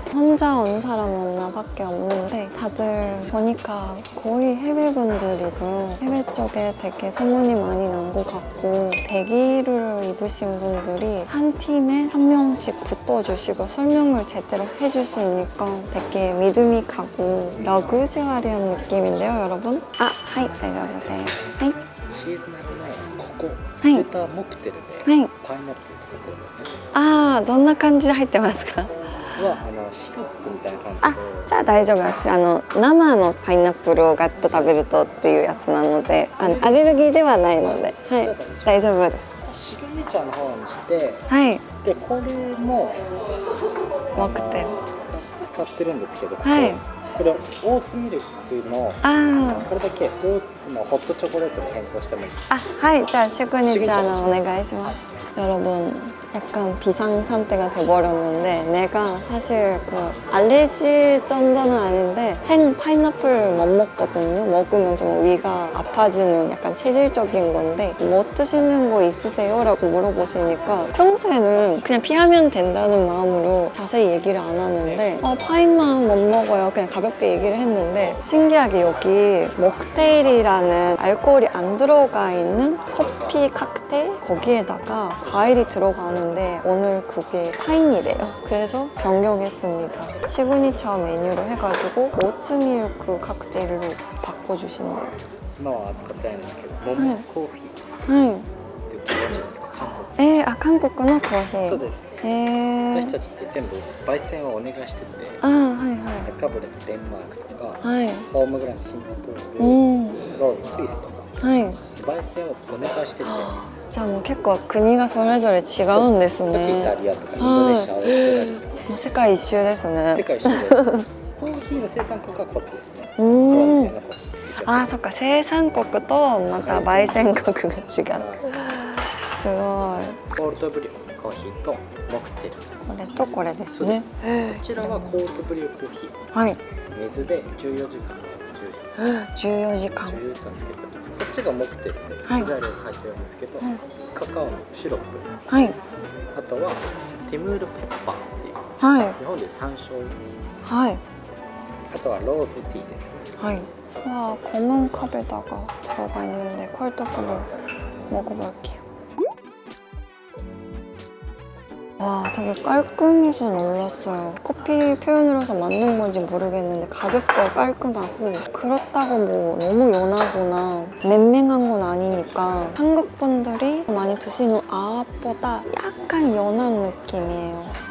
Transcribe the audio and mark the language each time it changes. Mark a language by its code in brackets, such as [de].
[ko] 혼자 온 사람은 나밖에 없는데 다들 보니까 거의 해외분들이고 해외 쪽에 되게 소문이 많이 난 것 같고 대기를 입으신 분들이 한 팀에 한 명씩 붙어주시고 설명을 제대로 해주시니까 되게 믿음이 가고 러그셔리한 느낌인데요 여러분? [ja] 하이, 다이저브데요. 하이. シーズナルのここ、はい、フィルターモクテルではい、パイナップル使ってるんですね。どんな感じで入ってますか？はシロップみたいな感じで。じゃあ大丈夫です。生のパイナップルをガッと食べるとっていうやつなので、アレルギーではないので、はい、大丈夫です。シグネチャーの方にして、はい。でこれもモクテル使ってるんですけど、はい。これオーツミルクのこれだけオーツのホットチョコレートに変更してもいいですか？はい、じゃあ시그니처お願いします。 [ko] 여러분, 약간 비상 상태가 돼버렸는데 내가 사실 그 알레르기 정도는 아닌데 생 파인애플 못 먹거든요. 먹으면 좀 위가 아파지는 약간 체질적인 건데 뭐 드시는 거 있으세요? 라고 물어보시니까 평소에는 그냥 피하면 된다는 마음으로 자세히 얘기를 안 하는데 파인만 못 먹어요. 그냥 가볍게 얘기를 했는데 신기하게 여기 먹테일이라는 알코올이 안 들어가 있는 커피 칵테일? 거기에다가 과일이 들어가는 오늘 그게 파인이래요. 그래서 변경했습니다. 시그니처 메뉴로 해가지고 오트밀크 칵테일로 바꿔주신대요. [ja] 今は扱ってないんですけど、モモスコーヒーってご存知ですか？韓国のコーヒー。そうです。私たちって全部焙煎をお願いしてて、カブレ、デンマークとか、ホームグランド、シンガポール、ローズ、スイスとか、焙煎をお願いしてて。じゃあもう結構国がそれぞれ違うんですね。イタリアとかインドネシア、オーストラリア。もう世界一周ですね。世界一周です。コーヒーの生産国はこっちですね。コロンビアのコーヒー。そっか、生産国とまた焙煎国が違う。すごい。コールドブリューコーヒーとモクテル。これとこれですね。こちらはコールドブリューコーヒー。水で14時間抽出。 14時間。 14時間つけてます。こっちがモクテルで材料が入ってるんですけど、カカオのシロップ。あとはティムールペッパーっていう。日本で山椒。あとはローズティーですね。 [ko] 와, 검은 컵에다가 들어가 있는데 콜드브루 먹어볼게요. 와, 되게 깔끔해서 놀랐어요. 커피 표현을 해서 맞는 건지 모르겠는데 가볍고 깔끔하고 그렇다고 뭐 너무 연하거나 맹맹한 건 아니니까 한국 분들이 많이 드시는 아보다 약간 연한 느낌이에요.